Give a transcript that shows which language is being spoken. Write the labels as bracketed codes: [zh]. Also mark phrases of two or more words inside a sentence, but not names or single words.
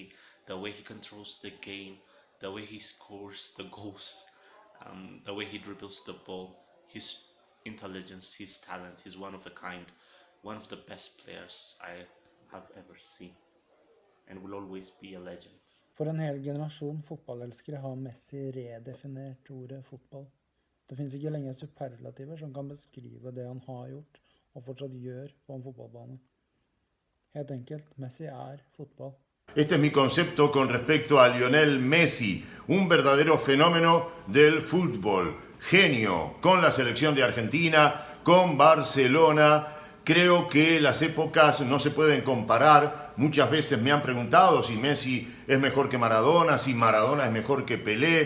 [en] The way he controls the game, the way he scores the goals, the way he dribbles the ball, his intelligence, his talent, he's one of a kind. One of the best players I have ever seen, and will always be a legend. [no] For en hel generasjon fotballelskere har Messi redefinert ordet fotball. Det finnes ikke lenger superlativer som kan beskrive det han har gjort og fortsatt gjør på en fotballbane. Helt enkelt, Messi er fotball. [es] Este es mi concepto con respecto a Lionel Messi, un verdadero fenómeno del fútbol, genio, con la selección de Argentina, con Barcelona. Creo que las épocas no se pueden comparar. Muchas veces me han preguntado si Messi es mejor que Maradona, si Maradona es mejor que Pelé.